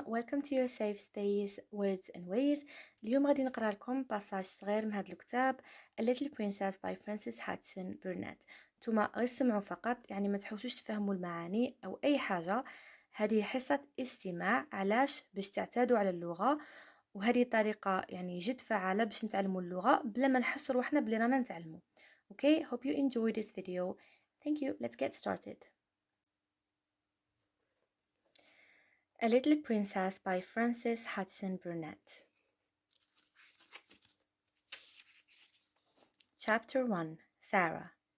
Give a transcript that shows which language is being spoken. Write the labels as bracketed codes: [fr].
[en] Welcome to your safe space words and ways. [ar] اليوم غادي نقرأ لكم باساج صغير من هذا الكتاب A Little Princess by Frances Hudgson Burnett. نتوما غير سمعوا فقط، يعني ما تحوسوش تفهموا المعاني أو أي حاجة. هذه حصة استماع. علاش؟ باش تعتادوا على اللغة، وهذه طريقة يعني جد فعالة باش نتعلموا اللغة بلا ما نحس روحنا بلي رانا نتعلموا. [en] Okay, hope you enjoy this video. Thank you. Let's get started. A Little Princess by Frances Hudgson Burnett. Chapter 1. Sarah.